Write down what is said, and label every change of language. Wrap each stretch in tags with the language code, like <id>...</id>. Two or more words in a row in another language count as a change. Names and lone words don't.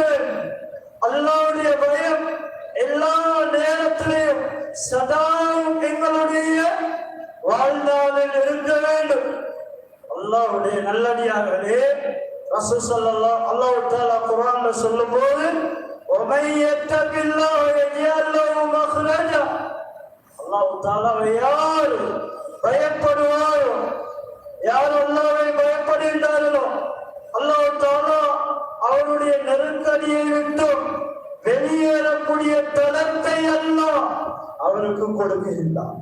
<ta>அல்லாஹ்வுடைய பயம் எல்லா நேரத்திலும் சதாவும் எங்களுடைய வாழ்நாளில் இருக்க வேண்டும். அல்லாஹ்வுடைய நல்லடியார்களே, ரசூல் ஸல்லல்லாஹு அல்லாஹ் தஆலா குர்ஆன்ல சொல்லும்போது,</ta> <ar>وَمَن يَتَّقِ اللَّهَ يَجْعَلْ لَهُ مَخْرَجًا,</ar> <ta>அல்லாஹ் தஆலாவை யார் பயப்படுவாரோ, யார் அல்லாஹ்வை பயப்படுகின்றார்களோ அல்லாஹ் தஆலா அவருடைய நெருக்கடியை விட்டு வெளியேறக்கூடிய தளத்தை அல்லாஹ் அவருக்கு கொடுக்கின்றார்.</ta>